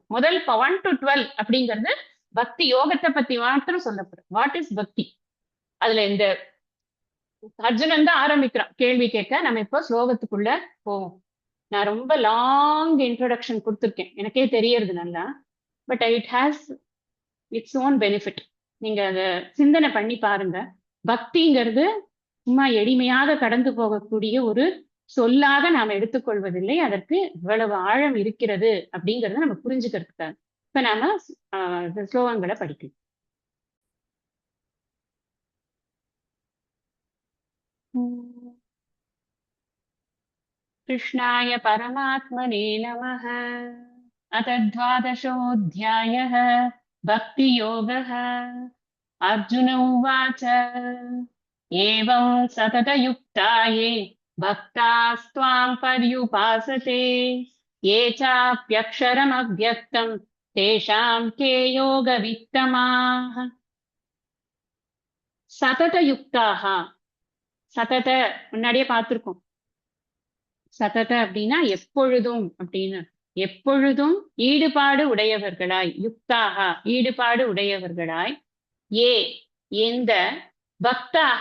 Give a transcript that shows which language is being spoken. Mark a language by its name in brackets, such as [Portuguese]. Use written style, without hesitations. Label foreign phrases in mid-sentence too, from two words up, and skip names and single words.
[Tamil] முதல் 1 to 12 அப்படிங்கிறது பக்தி யோகத்தை பத்தி மாத்திரம் சொல்லப்படும். [English] What is bhakti? [Tamil] அதுல இந்த அர்ஜுனன் தான் ஆரம்பிக்கிறான் கேள்வி கேட்க. நம்ம இப்போ ஸ்லோகத்துக்குள்ள போவோம். நான் ரொம்ப [English] long introduction [Tamil] கொடுத்துருக்கேன், எனக்கே தெரியறது நல்லா. [English] But it has its own benefit. [Tamil] நீங்க அதை சிந்தனை பண்ணி பாருங்க. பக்திங்கிறது சும்மா எளிமையாக கடந்து போகக்கூடிய ஒரு சொல்லாக நாம் எடுத்துக்கொள்வதில்லை. அதற்கு இவ்வளவு ஆழம் இருக்கிறது அப்படிங்கறத நம்ம புரிஞ்சுக்கிறதுக்காக இப்ப நாம ஸ்லோகங்களை படிக்கலாம். [Sanskrit] कृष्णाय परमात्मने नमः. अथ 12. भक्तियोगः. अर्जुन उवाच एवं सततयुक्ताये भक्तास्त्वां पर्युपासते ये चाप्यक्षरमव्यक्तं तेषां के योगवित्तमाः. [Tamil] சததயுக்தாக. சதத முன்னாடியே பார்த்திருக்கோம். சதத அப்படின்னா எப்பொழுதும் அப்படின்னு. எப்பொழுதும் ஈடுபாடு உடையவர்களாய், யுக்தாக ஈடுபாடு உடையவர்களாய், ஏ எந்த, பக்தாக